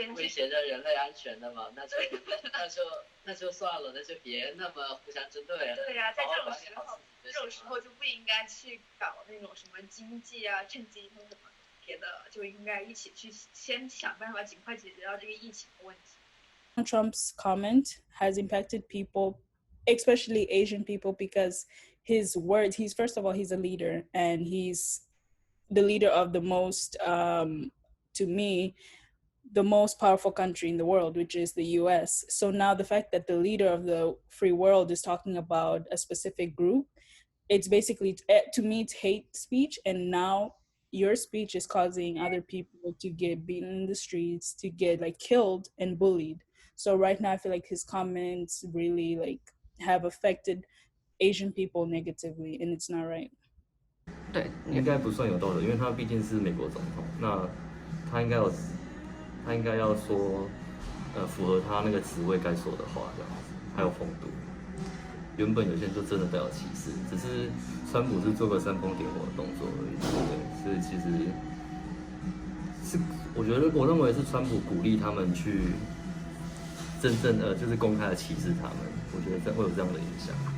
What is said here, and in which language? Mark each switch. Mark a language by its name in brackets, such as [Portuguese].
[Chinese] 威胁着人类安全的嘛，那就算了，那就别那么互相针对了。对呀，在这种时候就不应该去搞那种什么经济啊、趁机什么别的，就应该一起去先想办法尽快解决掉这个疫情的问题。 [English] Trump's comment has impacted people, especially Asian people, because his words, first of all, he's a leader, and he's the leader of the most, to me, the most powerful country in the world, which is the US. So now the fact that the leader of the free world is talking about a specific group, it's basically, to me, it's hate speech. And now your speech is causing other people to get beaten in the streets, to get killed and bullied. So right now I feel like his comments really have affected Asian people negatively, and it's not right. [Chinese] 对，应该不算有道德，因为他毕竟是美国总统，那他应该要说，符合他那个职位该说的话，这样子，还有风度。原本有些人就真的带有歧视，只是川普是做个煽风点火的动作而已，对，所以其实是我认为是川普鼓励他们去真正就是公开的歧视他们，我觉得会有这样的影响。